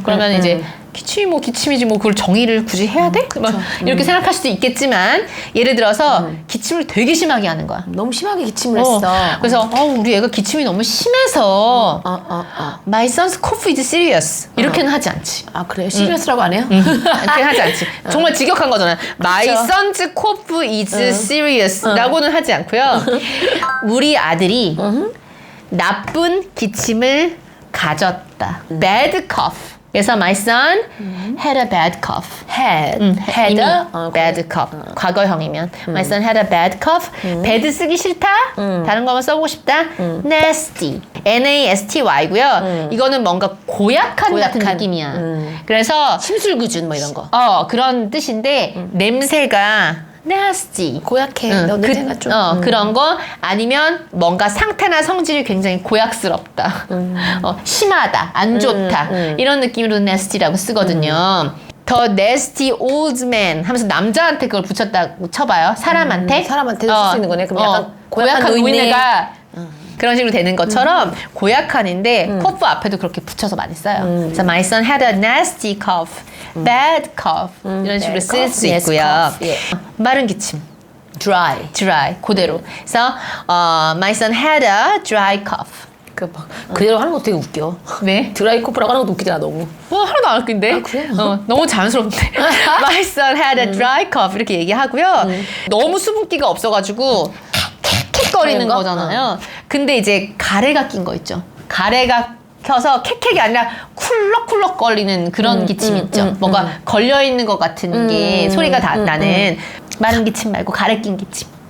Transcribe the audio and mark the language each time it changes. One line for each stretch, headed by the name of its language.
Korean: 그러면 이제 기침이 뭐 기침이지 뭐 그걸 정의를 굳이 해야 돼? 막 이렇게 생각할 수도 있겠지만 예를 들어서 기침을 되게 심하게 하는 거야. 너무 심하게 기침을 했어. 그래서 우리 애가 기침이 너무 심해서
English: My son's cough is serious
Korean: 이렇게는 하지 않지. 아 그래요? 시리어스라고 안 해요? 이렇게 하지 않지. 정말 직역한 거잖아요.
English: My son's cough is serious
Korean: 라고는 하지 않고요. 우리 아들이 나쁜 기침을 가졌다.
English: Bad cough.
Korean: 그래서
English: my son had a bad cough. had a bad cough.
Korean: 과거형이면
English: my son had a bad cough.
Korean: bad 쓰기 싫다. 다른 거만 써보고 싶다. nasty. nasty고요. 이거는 뭔가 고약한 같은 느낌이야. 그래서 심술구준 뭐 이런 거. 그런 뜻인데 냄새가 nasty. 고약해. 너 냄새가 좀. 그런 거 아니면 뭔가 상태나 성질이 굉장히 고약스럽다. 심하다. 안 좋다. 이런 느낌으로 nasty라고 쓰거든요.
English: The nasty old man
Korean: 하면서 남자한테 그걸 붙였다고 쳐봐요. 사람한테. 사람한테도 쓸 수 있는 거네. 그럼 약간 고약한 노인네가 그런 식으로 되는 것처럼 고약한인데 cough 앞에도 그렇게 붙여서 많이 써요.
English: 그래서 my son had a nasty cough, bad cough
Korean: 이런 식으로 쓸 수 있고요. 마른 기침, dry 그대로. 그래서
English: my son had a dry cough.
Korean: 그대로 하는 것도 되게 웃겨. 네? 드라이 코프라고 하는 것도 웃기잖아 너무. 하나도 안 웃긴데? 그래? 너무 자연스럽네.
English: My son had a dry cough
Korean: 이렇게 얘기하고요. 너무 수분기가 없어가지고 킥킥거리는 거잖아요. 근데 이제 가래가 낀 거 있죠. 가래가 켜서 캑캑이 아니라 쿨럭쿨럭 거리는 그런 기침 있죠. 뭔가 걸려있는 것 같은 게 소리가 나는 마른 기침 말고 가래 낀 기침.